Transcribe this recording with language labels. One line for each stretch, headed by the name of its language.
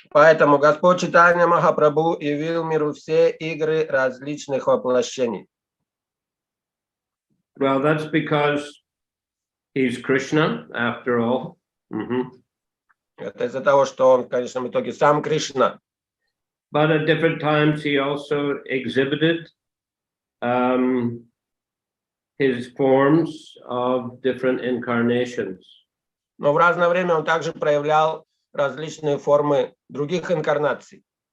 Russian: Поэтому Господь Чайтанья Махапрабху явил миру все игры различных воплощений.
English: Well, that's because he's Krishna, after all.
Russian: Это из-за того, что он в конечном итоге сам Кришна.
English: But at different times he also exhibited his forms of different incarnations.
Russian: Но в разное время он также проявлял различные формы других инкарнаций.